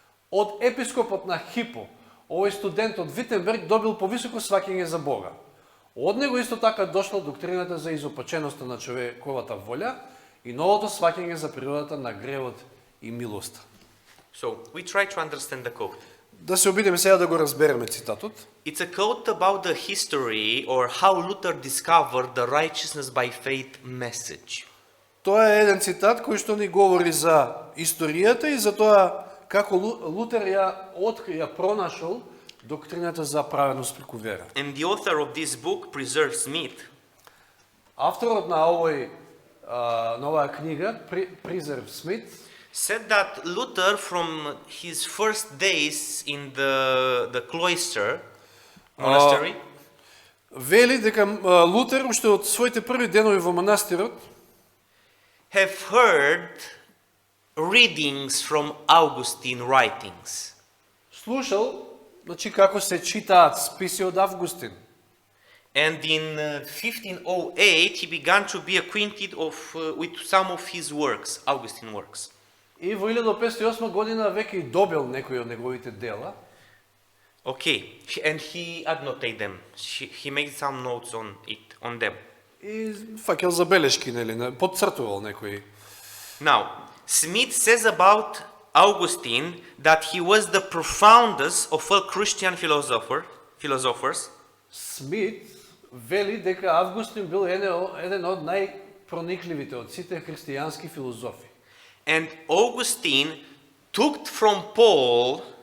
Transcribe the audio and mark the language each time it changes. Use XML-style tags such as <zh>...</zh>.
<mk>Од епископот на Хипо, овој студент од Витенберг добил повисоко сваќање за Бога. Од него исто така дошла доктрината за изопаченоста на човековата волја и новото сваќање за природата на гревот и милоста.</mk> <en>So, we try to understand the quote.</en> <mk>Да се обидеме сега да го разбереме цитатот.</mk> <en>It's a quote about the history or how Luther discovered the righteousness by faith message.</en> <mk>Тоа е еден цитат кој што ни говори за историјата и за тоа како Лутер ја пронашол доктрината за праведност преку вера.</mk> <en>And the author of this book, Preserve Smith,</en> <mk>Авторот на оваа книга, Preserve Smith,</mk> <en>said that Luther, from his first days in the cloister, monastery,</en> <mk>вели дека Лутер уште од своите први денови во манастирот</mk> <en>have heard readings from Augustine writings.</en> <mk>слушал, значи како се читаат списи од Августин.</mk> <en>And in 1508 he began to be acquainted with some of his works, Augustine works.</en> <mk>И во 1508 година веќе и добил некои од неговите дела.</mk> <en>Okay, and he annotated them. He made some notes on them.</en> <mk>И фаќал забелешки, нели, подцртувал некои.</mk> <en>Now, Smith says about Augustine that he was the profoundest of all Christian philosophers.</en> <mk>Смит вели дека Августин бил еден од најпроникливите од сите христијански филозофи.</mk> <en>And Augustine took from Paul</en>